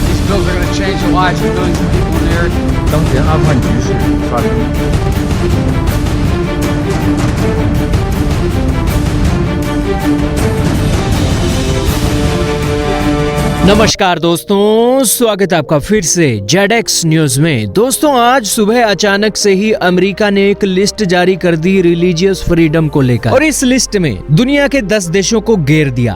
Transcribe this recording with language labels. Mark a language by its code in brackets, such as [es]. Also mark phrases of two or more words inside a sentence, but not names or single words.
[en] bills are going to change the lives of millions of people in the area. [zh] 当前阿富汗局势发生。 [hi] नमस्कार दोस्तों, स्वागत है आपका फिर से जेडेक्स न्यूज में। दोस्तों, आज सुबह अचानक से ही अमेरिका ने एक लिस्ट जारी कर दी [en] religious freedom [hi] को लेकर, और इस लिस्ट में दुनिया के 10 देशों को घेर दिया।